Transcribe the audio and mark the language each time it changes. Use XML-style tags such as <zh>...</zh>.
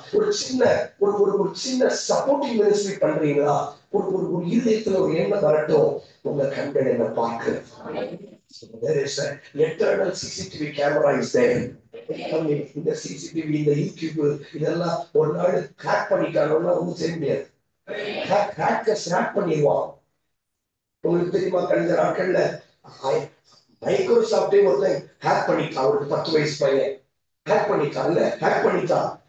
<ta>ஒரு சின்ன supporting ministry பண்றீங்களா? ஒரு இதயத்துல ஒரு எண்ணம் வரட்டும், உங்க கண்கள் என்ன பார்க்க.</ta> <en>There is an eternal CCTV camera is there.</en> <ta>இந்த CCTV, இந்த YouTube இதெல்லாம் ஒரு நாள் ஹேக் பண்ணிட்டாங்கன்னா ஒன்றும் செய்ய முடியாது. ஹேக்கர்ஸ் ஹேக் பண்ணிடுவான். உங்களுக்கு தெரியுமா, கழிஞ்ச நாட்கள்ல மைக்ரோசாப்டே ஒருத்தன் ஹேக் பண்ணிட்டான். ஒரு 10 வயசு பையன் ஹேக் பண்ணிட்டான். ஹேக் பண்ணிட்டான்.</ta>